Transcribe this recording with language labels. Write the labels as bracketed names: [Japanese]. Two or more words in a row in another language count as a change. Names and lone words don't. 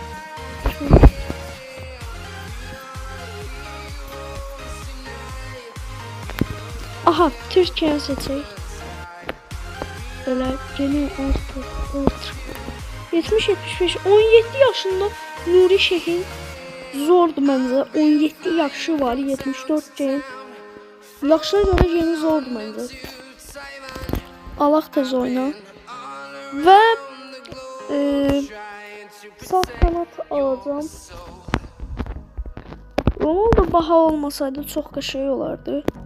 [Turkish] Aha, Türkiye seçelim. Böyle yeni 70-75 17 yaşında Nuri Şehin zordu məncə. [Azerbaijani] 17 yaşı var, 74 gen. [Turkish] Yaşına görə yeni zordu məncə. [Azerbaijani] Alaq tez oyna. Və sağ kanat alacağım. Ronaldo baha olmasaydı çox qəşəng olardı.